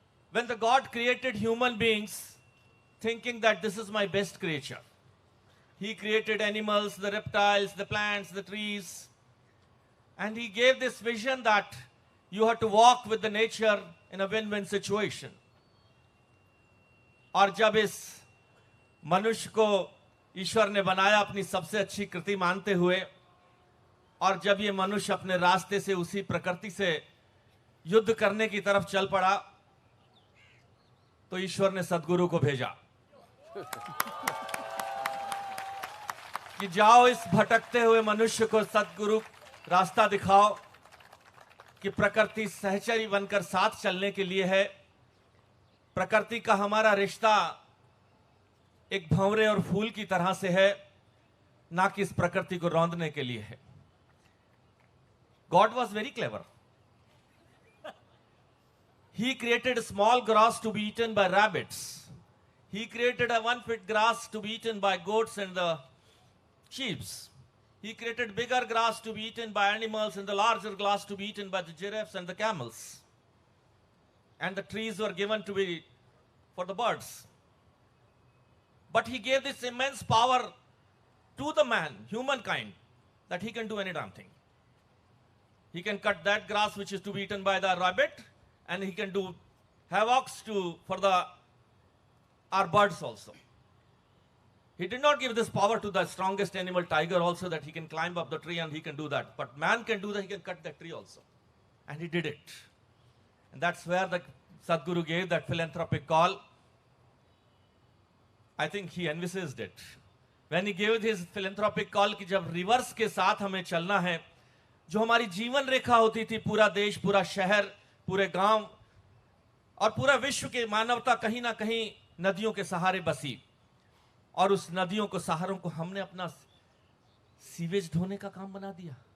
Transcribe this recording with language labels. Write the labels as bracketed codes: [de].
[en] When the God created human beings, thinking that this is my best creature, he created animals, the reptiles, the plants, the trees, and he gave this vision that you have to walk with the nature in a win-win situation. [hi] और जब इस मनुष्य को ईश्वर ने बनाया अपनी सबसे अच्छी कृति मानते हुए, और जब ये मनुष्य अपने रास्ते से उसी प्रकृति से युद्ध करने की तरफ चल पड़ा, तो ईश्वर ने सद्गुरु को भेजा कि जाओ इस भटकते हुए मनुष्य को सद्गुरु रास्ता दिखाओ कि प्रकृति सहचरी बनकर साथ चलने के लिए है। प्रकृति का हमारा रिश्ता एक भंवरे और फूल की तरह से है, ना कि इस प्रकृति को रौंदने के लिए है। [en] God was very clever. He created small grass to be eaten by rabbits. He created a 1 foot grass to be eaten by goats and the sheep. He created bigger grass to be eaten by animals and the larger grass to be eaten by the giraffes and the camels. And the trees were given to be for the birds. But he gave this immense power to the man, humankind, that he can do any damn thing. He can cut that grass which is to be eaten by the rabbit, and he can do havocs for our birds also. He did not give this power to the strongest animal, tiger, also, that he can climb up the tree and he can do that. But man can do that, he can cut that tree also. And he did it. And that's where the Sadhguru gave that philanthropic call. I think he envisaged it. When he gave his philanthropic call [hi] कि जब reverse के साथ हमें चलना है, जो हमारी जीवन रेखा होती थी, पूरा देश, पूरा शहर, पूरे गांव और पूरा विश्व के मानवता कहीं ना कहीं नदियों के सहारे बसी, और उस नदियों को सहारों को हमने अपना सीवेज ढोने का काम बना दिया।